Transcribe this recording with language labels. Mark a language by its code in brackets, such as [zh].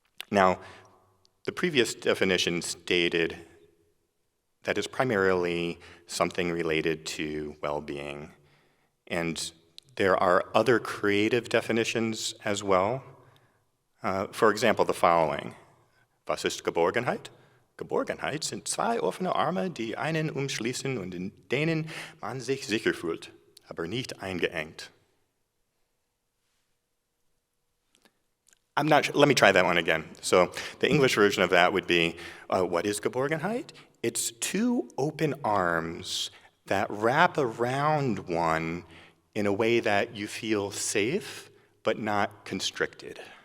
[en] Now, the previous definition stated that is primarily something related to well-being. And there are other creative definitions as well. For example, the following. [de] Was ist Geborgenheit? Geborgenheit sind zwei offene Arme, die einen umschließen und in denen man sich sicher fühlt, aber nicht eingeengt. [en] Let me try that one again. So the English version of that would be, what is Geborgenheit? It's two open arms that wrap around one in a way that you feel safe, but not constricted.